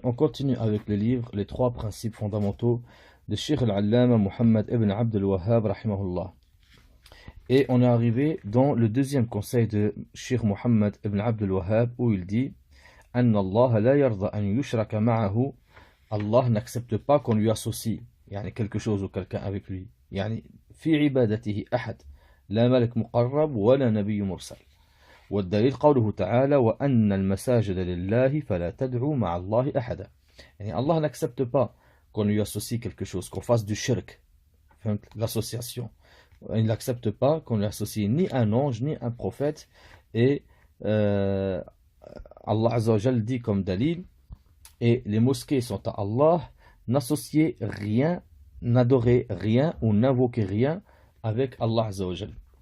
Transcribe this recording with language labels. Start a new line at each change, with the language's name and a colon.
French: On continue avec le livre Les trois principes fondamentaux de Cheikh al-Allama Muhammad ibn Abd al-Wahhab rahimahullah. Et on est arrivé dans le deuxième conseil de Cheikh Muhammad ibn Abd al-Wahhab où il dit
Arabic: Anna Allah la yarda an yushraka ma'ahu.
French: Allah n'accepte pas qu'on lui associe quelque chose ou quelqu'un avec lui.
Arabic: في عبادته أحد لا ملك مقرب ولا نبي مرسل. والدليل قوله تعالى وأن المساجد لله فلا تدعوا مع الله أحدا.
French: Allah n'accepte pas qu'on lui associe quelque chose, qu'on fasse du shirk, l'association. Il n'accepte pas qu'on lui associe ni un ange ni un prophète. Et Allah Azza wa Jal dit comme dalil, et les mosquées sont à Allah, n'associez rien, n'adorez rien ou n'invoquez rien avec Allah Azza wa Jal.